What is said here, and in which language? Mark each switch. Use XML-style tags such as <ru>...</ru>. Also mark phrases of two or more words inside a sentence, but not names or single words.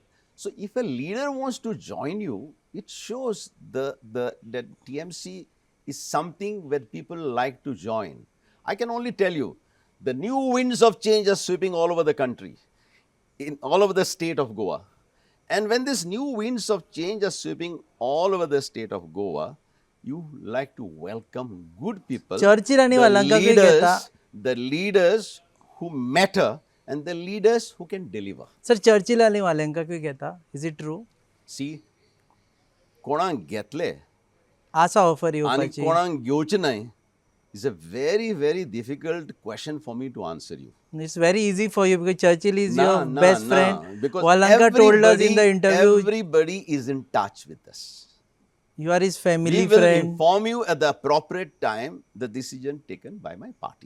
<en>So if a leader wants to join you, it shows that TMC is something where people like to join. I can only tell you, the new winds of change are sweeping all over the country, in all over the state of Goa. And when these new winds of change are sweeping all over the state of Goa, you like to welcome good people,</en> <kok>Churchill आणि वालांका कितें घेता?</kok> <en>the leaders who matter and the leaders who can deliver.</en> <kok>सर चर्चिल आनी वालेंका घेता</kok> <en>is it true See,</en> <kok>कोणाक घेतले आसा ऑफर आणि येवपाची कोणाक घेवचे नाही</kok> <en>is a very, very difficult question for me to answer you. It's very easy for you because Churchill is Nah, your nah, best nah. friend. Because Walanka told us in the interview everybody is in touch with us. you are his family We will friend. inform you at the appropriate time the decision taken by my party.</en>